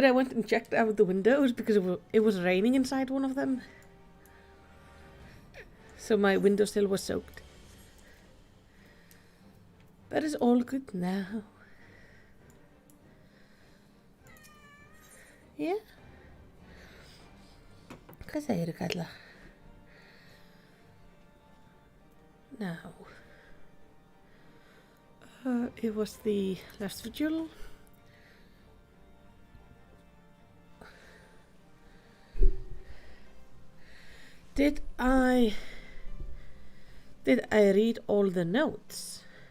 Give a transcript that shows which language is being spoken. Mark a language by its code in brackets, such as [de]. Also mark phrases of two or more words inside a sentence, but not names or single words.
[en] I went and checked out the windows because it was raining inside one of them. So my window sill was soaked. But it's all good now. Yeah. [is] Hvað segirðu, Kalla? [en] Now. It was the last vigil. Did I read all the notes?